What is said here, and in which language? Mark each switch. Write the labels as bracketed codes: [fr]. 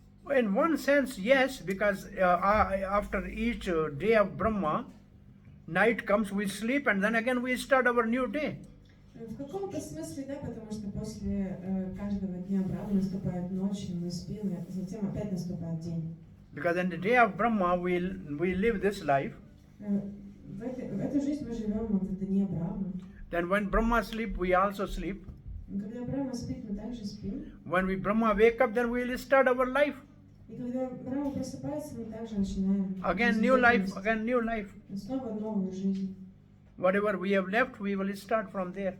[en] In one sense, yes, because after each day of Brahma, night comes, we sleep, and then again we start our new day. [ru] В каком-то смысле, да, потому что после каждого дня Брахмы наступает ночь, и мы спим, и затем опять наступает день. [en] Because in the day of Brahma, we live this life. [ru] В эту жизнь мы живем в дне Брахмы. [en] Then when Brahma sleep, we also sleep. [ru] Когда Брахма спит, мы также спим. [en] When we Brahma wake up, then we will start our life. [ru] И когда Брахма просыпается, мы также начинаем. [en] Again new life, again new life. [ru] Снова новую жизнь. [en] Whatever we have left, we will start from there.